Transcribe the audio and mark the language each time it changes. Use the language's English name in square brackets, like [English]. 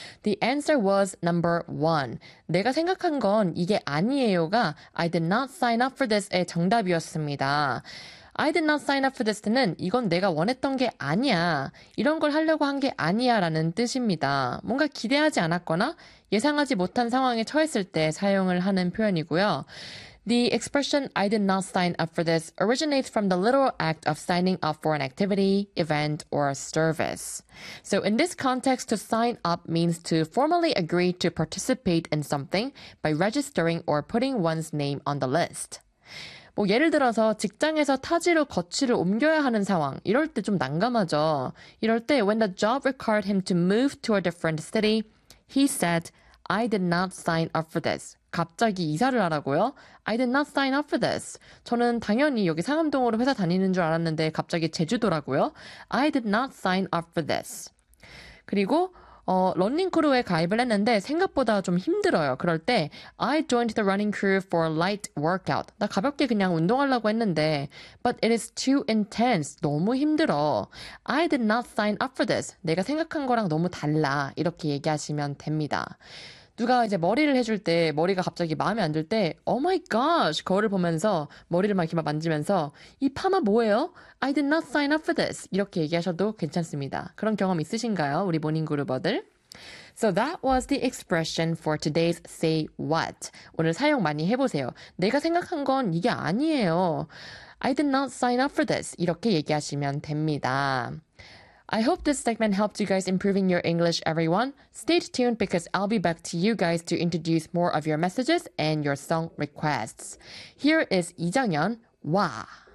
[English] The answer was number one. [Korean] 내가 생각한 건 이게 아니에요가 [English] I did not sign up for this의 정답이었습니다. I did not sign up for this는 [Korean] 이건 내가 원했던 게 아니야. 이런 걸 하려고 한게 아니야 라는 뜻입니다. 뭔가 기대하지 않았거나 예상하지 못한 상황에 처했을 때 사용을 하는 표현이고요. [English] The expression I did not sign up for this originates from the literal act of signing up for an activity, event, or service. So in this context, to sign up means to formally agree to participate in something by registering or putting one's name on the list. [Korean] 뭐 예를 들어서 직장에서 타지로 거취를 옮겨야 하는 상황, 이럴 때좀 난감하죠. 이럴 때 [English] when the job required him to move to a different city, he said, I did not sign up for this. [Korean] 갑자기 이사를 하라고요? [English] I did not sign up for this. [Korean] 저는 당연히 여기 상암동으로 회사 다니는 줄 알았는데 갑자기 제주도라고요? [English] I did not sign up for this. [Korean] 그리고 러닝크루에 가입을 했는데 생각보다 좀 힘들어요. 그럴 때 [English] I joined the running crew for a light workout. [Korean] 나 가볍게 그냥 운동하려고 했는데 [English] But it is too intense. [Korean] 너무 힘들어. [English] I did not sign up for this. [Korean] 내가 생각한 거랑 너무 달라. 이렇게 얘기하시면 됩니다. 누가 이제 머리를 해줄 때, 머리가 갑자기 마음에 안들 때, [English] Oh my gosh! [Korean] 거울을 보면서, 머리를 막 이렇게 막 만지면서, 이 파마 뭐예요? [English] I did not sign up for this! [Korean] 이렇게 얘기하셔도 괜찮습니다. 그런 경험 있으신가요? 우리 모닝그루버들? [English] So that was the expression for today's say what. [Korean] 오늘 사용 많이 해보세요. 내가 생각한 건 이게 아니에요. [English] I did not sign up for this! [Korean] 이렇게 얘기하시면 됩니다. [English] I hope this segment helped you guys improving your English, everyone. Stay tuned because I'll be back to you guys to introduce more of your messages and your song requests. Here is 이정현, 와!